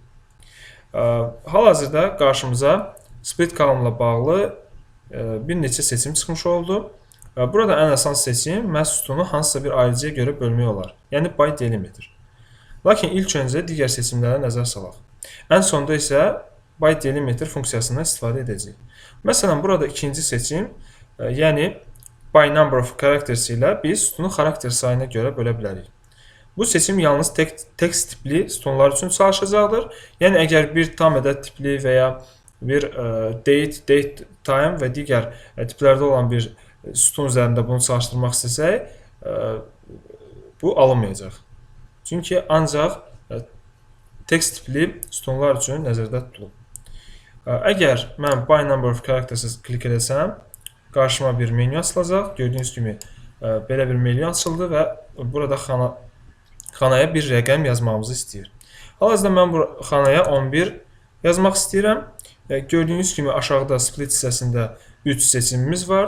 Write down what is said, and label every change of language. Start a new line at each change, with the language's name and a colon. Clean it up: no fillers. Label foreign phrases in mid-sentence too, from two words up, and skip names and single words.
Azerbaijani: Hal-hazırda qarşımıza
English: split column-
Azerbaijani: la bağlı bir neçə seçim çıxmış oldu. Burada ən əsas seçim məhz sütunu hansısa bir ayrıcıya görə bölmək olar, yəni
English: by delimiter.
Azerbaijani: Lakin ilk öncə digər seçimlərə nəzər salaq. Ən sonda isə
English: by delimiter
Azerbaijani: funksiyasından istifadə edəcəyik. Məsələn, burada ikinci seçim, yəni
English: by number of characters
Azerbaijani: ilə biz sütunu xarakter sayına görə bölə bilərik. Bu seçim yalnız text tipli sütunlar üçün çalışacaqdır. Yəni, əgər bir tam ədəd tipli və ya bir
English: date, time
Azerbaijani: və digər tiplərdə olan bir sütun üzərində bunu çalışdırmaq istəsək, bu alınmayacaq. Çünki ancaq text tipli sütunlar üçün nəzərdə tutulub. Əgər mən
English: by number of characters
Azerbaijani: klik edəsəm, qarşıma bir menyu açılacaq. Gördüyünüz kimi belə bir menyu açıldı və burada xanaya bir rəqəm yazmamızı istəyir. Hal-hazırda mən bu xanaya 11 yazmaq istəyirəm. Gördüyünüz kimi aşağıda split hissəsində 3 seçimimiz var.